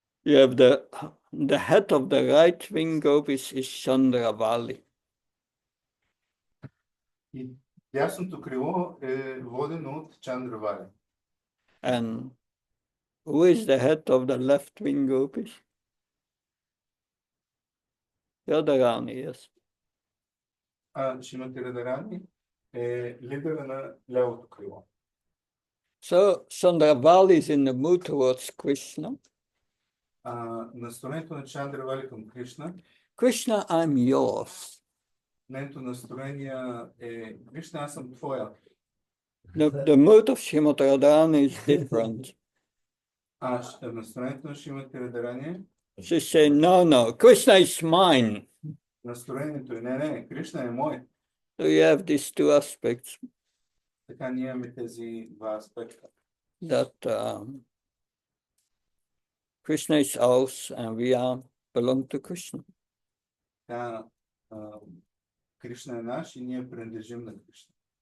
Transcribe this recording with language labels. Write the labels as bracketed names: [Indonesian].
[English] You have the head of the right wing gopis is Chandravali. [Bulgarian] И дясното крило е водено от Чандравали. [English] And who is the head of the left wing gopis? Radharani, yes. [Bulgarian] А Шримати Радарани е лидера на лявото крило. [English] So Chandravali is in the mood towards Krishna. [Bulgarian] Настроението на Чандравали към Кришна, [English] Krishna, I'm yours. [Bulgarian] нейното настроение е Кришна, аз съм твоя. [English] The mood of Srimati Radharani is different. [Bulgarian] Настроението на Шримати Радарани, [English] She say, no, Krishna is mine. [Bulgarian] настроението е не, Кришна е мой. [English] So you have these two aspects [Bulgarian] Така ние имаме тези два аспекта. [English] that Krishna is ours and we belong to Krishna. [Bulgarian] Така, Кришна е наш и ние принадлежим на Кришна.